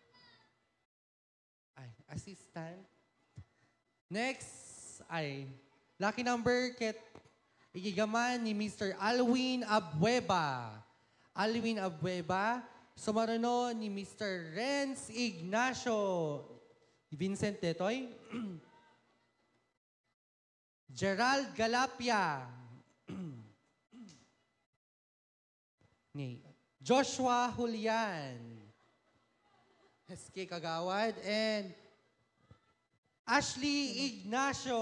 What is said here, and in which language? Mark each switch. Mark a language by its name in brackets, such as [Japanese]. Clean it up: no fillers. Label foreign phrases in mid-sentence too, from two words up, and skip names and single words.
[Iloko] Ay, assistant. Next ay [English] Lucky number [Iloko] ket igigaman ni Mr. Alwin Abueva. Alwin Abueva. Sumaruno ni Mr. Renz Ignacio. Vincent Detoy. Gerald Galapia. Ni Joshua Julian. SK Kagawad. And Ashley Ignacio.